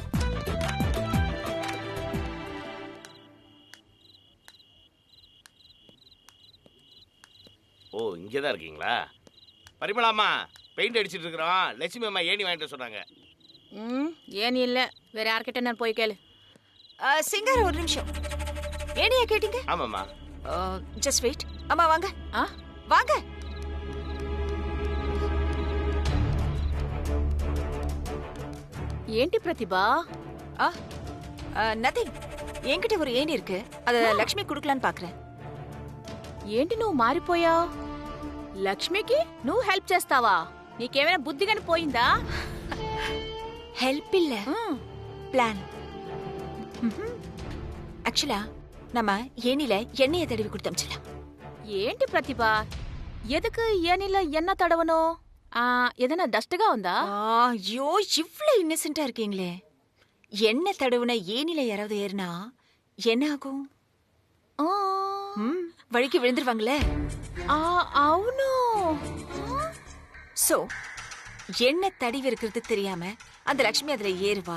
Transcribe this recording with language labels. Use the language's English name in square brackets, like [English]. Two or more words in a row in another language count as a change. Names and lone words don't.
[Tamil] ஓ இங்கதான் இருக்கீங்களா? பரிமளாம்மா பெயிண்ட் அடிச்சிட்டு இருக்கிறோம். லட்சுமி அம்மா ஏணி வாங்கிட்டு சொன்னாங்க. ஏன் இல்ல, வேற யார்கிட்ட நான் போய் கேளு. சிங்கார ஒரு நிமிஷம், ஏனியா கேட்டீங்க? ஆமாம்மா. [English] just wait. [Tamil] அம்மா வாங்க ஆ வாங்க. [Telugu] ఏంటి ప్రతిభా? [Tamil] நதிங், என்கிட்ட ஒரு ஏணி இருக்கு, அத லக்ஷ்மி குடுக்கலான்னு பாக்குறேன். [Telugu] ఏంటి నువ్వు మారిపోయావు? లక్ష్మికి నువ్వు హెల్ప్ చేస్తావా? నీకేమైనా బుద్ధి కానీ పోయిందా? [Tamil] ஹெல்ப் இல்ல, பிளான். ஆக்சுவலா நம்ம ஏணில எண்ணெயை தடவி கொடுத்தோம்ச்சலாம். [Telugu] ఏంటి ప్రతిభ, ఎదుకు ఏనిలా ఎన్న తడవను? ఏదైనా డస్ట్గా ఉందా? [Tamil] ஐயோ, இவ்ளோ இன்னசென்ட்டா இருக்கீங்களே. எண்ணெய் தடவுன ஏணில யாராவது ஏறினா என்ன ஆகும்? வழிக்கு விழுந்துருவாங்களே. [Telugu] అవును. [Tamil] சோ எண்ணெய் தடவி இருக்கிறது தெரியாம அந்த லட்சுமி அதுல ஏறுவா.